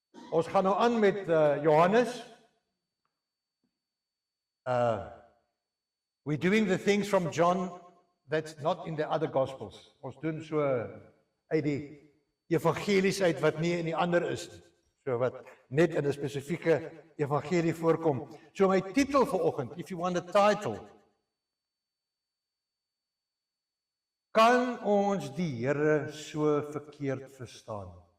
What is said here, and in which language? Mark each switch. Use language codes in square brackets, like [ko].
[af] Ons gaan nou aan met Johannes. [en] We're doing the things from John that's not in the other Gospels. [af] Ons doen so uit die evangelies uit wat nie in die ander is nie. So wat net in 'n spesifieke evangelie voorkom. So my titel vir oggend, [en] if you want a title, [af] kan ons die Here so verkeerd verstaan?